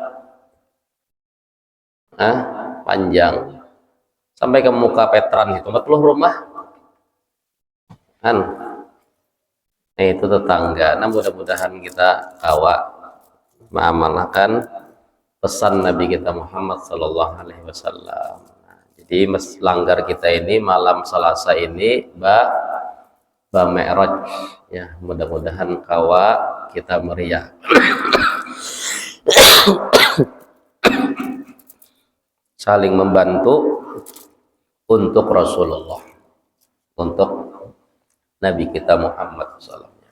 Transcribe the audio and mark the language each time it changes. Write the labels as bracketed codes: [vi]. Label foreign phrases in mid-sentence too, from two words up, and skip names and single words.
[id] Nah, panjang sampai ke muka Petran itu 40 rumah kan. [bjn] Nah, itu tetangga. Nah, mudah-mudahan kita kawa mengamalkan pesan Nabi kita Muhammad [ar] Sallallahu Alaihi Wasallam. [bjn] Jadi langgar kita ini malam Selasa ini ba Mi'raj ya, mudah-mudahan kawa kita meriah. [id] Saling membantu untuk Rasulullah, untuk Nabi kita Muhammad SAW.